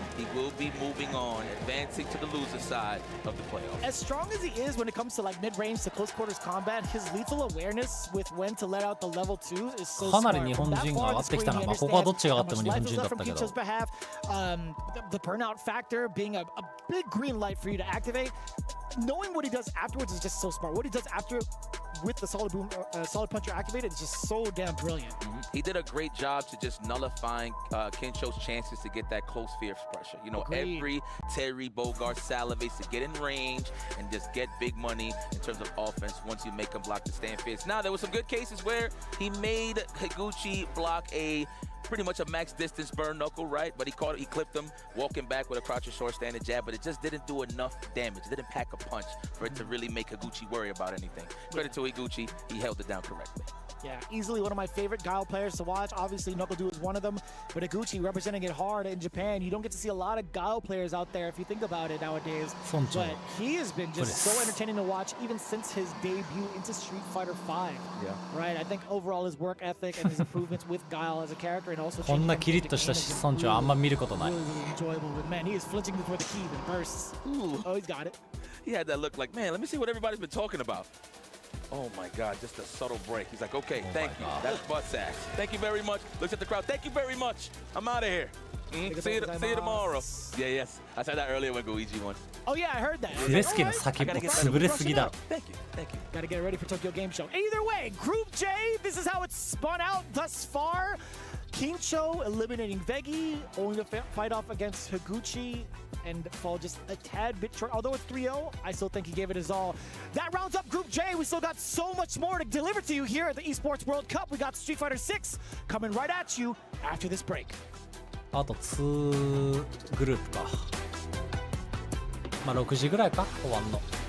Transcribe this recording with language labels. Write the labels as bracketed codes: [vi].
[en] He will be moving on, advancing to the loser side of the playoffs. As strong as he is when it comes to like mid-range to close quarters combat, his lethal awareness with when to let out the level 2 is so [ja] かなり日本人が上がってきたな。まあここはどっちが上がっても日本人だったけど。 [en] The burnout factor being a big green light for you to activate. Knowing what he does afterwards is just so smart. What he does after with the solid boom, solid puncher activated is just so damn brilliant. He did a great job to just nullifying Kensho's chances to get that close fierce pressure. You know, every Terry Bogard salivates to get in range and just get big money in terms of offense once you make him block the stand fierce. Now, there were some good cases where he made Higuchi block pretty much a max distance burn knuckle, right? But he clipped him, walking back with a crouch or short standing jab, but it just didn't do enough damage. It didn't pack a punch for it to really make Higuchi worry about anything. Credit to Higuchi, he held it down correctly. Yeah, easily one of my favorite Guile players to watch. Obviously, Knuckle-Do is one of them, but Higuchi representing it hard in Japan. You don't get to see a lot of Guile players out there if you think about it nowadays. But he has been just so entertaining to watch even since his debut into Street Fighter V. Yeah. Right? I think overall his work ethic and his improvements with Guile as a character and also [ja] こんなキリッとした村長あんま見ることない。 [en] Really, really enjoyable. But man, he is flinching before the key and bursts. Oh, he's got it. He had that look like, man, let me see what everybody's been talking about. Oh my God, just a subtle break. He's like, okay, thank you. That's butt ass. Thank you very much. Looks at the crowd. Thank you very much. I'm out of here. See you tomorrow. Yeah, yes. I said that earlier when Goichi won. Oh yeah, I heard that. [ja] フレスケの先も潰れすぎだろ。 [en] Thank you. Thank you. Gotta get ready for Tokyo Game Show. Either way, Group J, this is how it's spun out thus far. Kincho eliminating Vegi, only to fight off against Higuchi and fall just a tad bit short. Although it's 3-0, I still think he gave it his all. That rounds up Group J. We still got so much more to deliver to you here at the Esports World Cup. We got Street Fighter 6 coming right at you after this break. [ja] あと2グループか。まあ6時ぐらいか終わんの。